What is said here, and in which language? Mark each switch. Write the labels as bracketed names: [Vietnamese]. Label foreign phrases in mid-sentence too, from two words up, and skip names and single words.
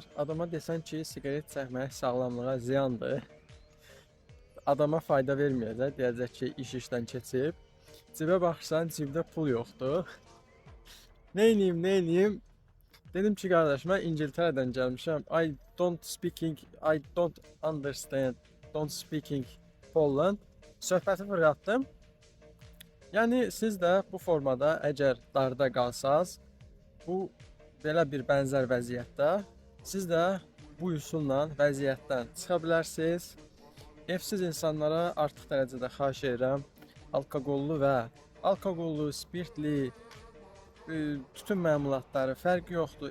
[Azerbaijani] Adama desən ki, siqaret çəkmək sağlamlığa ziyandır. Adama fayda verməyəcək, deyəcək ki, iş işdən keçib. Cibə baxsan, cibdə pul yoxdur. Neyniyim? Dedim ki, qardaş, mən İngiltərədən gəlmişəm. [English] I don't understand. Don't speaking Poland. [Azerbaijani] Söhbəti fırlatdım. Yəni siz də bu formada əgər darda qalsaz, bu belə bir bənzər vəziyyətdə siz də bu üsulla vəziyyətdən çıxa bilərsiniz. Evsiz insanlara artıq dərəcədə xahiş edirəm, alkoqollu, spirtli, tütün məmulatları fərqi yoxdur.